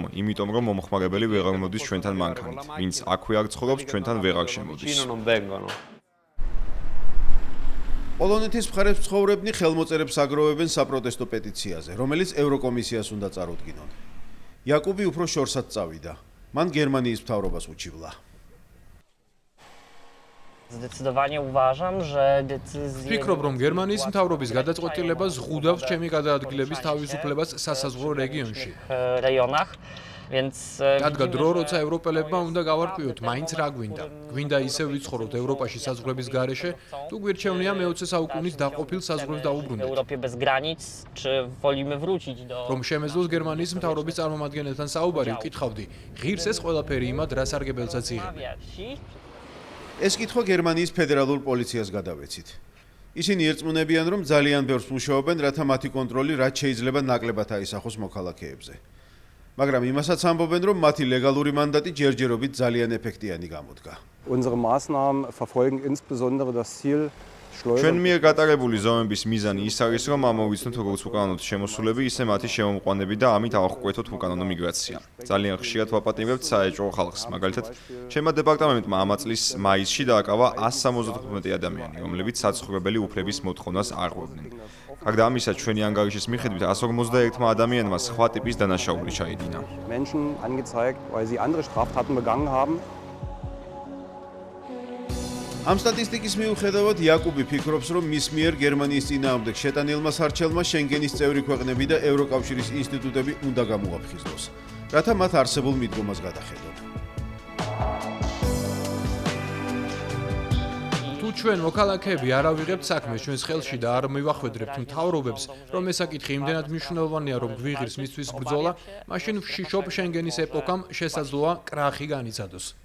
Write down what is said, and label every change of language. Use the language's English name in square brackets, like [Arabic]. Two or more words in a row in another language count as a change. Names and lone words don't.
[Georgian] იმიტომ რომ მომხმარებელი ვეღარ მოდის ჩვენთან მანქანით. ვინც აქვე არ ცხოვრობს, ჩვენთან ვეღარ შემოდის. პოლონეთის მხარეს მცხოვრებნი ხელმოწერებს აგროვებენ საპროტესტო პეტიციაზე, რომელიც ევროკომისიას უნდა წარუდგინონ. იაკუბი უფრო შორსაც წავიდა. მან გერმანიის მთავრობას უჩივლა. [Polish] Zdecydowanie uważam, że decyzje [Georgian] ვფიქრობ, რომ გერმანიის მთავრობის გადაწყვეტილება ზღუდავს ჩემი გადაადგილების თავისუფლებას სასაზღვრო რეგიონში. [Polish] rejonach, więc [Georgian] დადგა დრო, როცა ევროპელებმა უნდა გავარკვიოთ, მაინც რა გვინდა. გვინდა ისევ ვიცხოვროთ ევროპაში საზღვრების გარეშე, თუ გვირჩევნია მე-20 საუკუნის დაყოფილ საზღვრებს [Polish] w [Georgian] დაუბრუნდეთ. [Polish] Europie bez granic, czy wolimy wrócić do [Georgian] რომ შემეძლოს გერმანიის მთავრობის წარმომადგენელთან საუბარი, ვკითხავდი, ღირს ეს ყველაფერი იმად, რა სარგებელსაც იღებენ. [Polish] wsi. [Georgian] ეს კითხვა გერმანიის ფედერალურ პოლიციას გადავეცით. ისინი ერწმუნებიან, რომ ძალიან ბევრს მუშაობენ, რათა მათი კონტროლი რაც შეიძლება ნაკლებად აისახოს მოქალაქეებზე. მაგრამ იმასაც ამბობენ, რომ მათი ლეგალური მანდატი ჯერჯერობით ძალიან ეფექტიანი გამოდგა. [German] Unsere Maßnahmen verfolgen insbesondere das Ziel, [Georgian] ჩვენ მიერ გატარებული ზომების მიზანი ის არის, რომ ამოვიცნოთ როგორც უკანონოდ შემოსულები, ისე მათი შემომყვანები და ამით ავღვკვეთოთ უკანონო მიგრაცია. ძალიან ხშირად ვაპატიმრებთ საეჭვო ხალხს, მაგალითად, ჩემმა დეპარტამენტმა ამ წლის მაისში დააკავა 175 ადამიანი, რომლებიც საცხოვრებელი უფლების მოთხოვნას არღვევდნენ. გარდა ამისა, ჩვენი ანგარიშის მიხედვით 151 ადამიანმა სხვა ტიპის დანაშაული ჩაიდინა. [German] Menschen angezeigt, weil sie andere Straftaten begangen haben. [Georgian] ამ სტატისტიკის მიუხედავად, იაკუბი ფიქრობს, რომ მის მიერ გერმანიის წინააღმდეგ შეტანილმა სარჩელმა შენგენის წევრი ქვეყნები და ევროკავშირის ინსტიტუტები უნდა გამოაფხიზნოს, რათა მათ არსებულ მიდგომას გადახედონ. თუ ჩვენ მოქალაქეები არ ავიღებთ საქმეს ჩვენს ხელში და არ მივახვედრებთ მთავრობებს, რომ ეს საკითხი იმდენად მნიშვნელოვანია, რომ გვიღირს მისთვის ბრძოლა, მაშინ ვშიშობ შენგენის ეპოქამ შესაძლოა კრახი განიცადოს.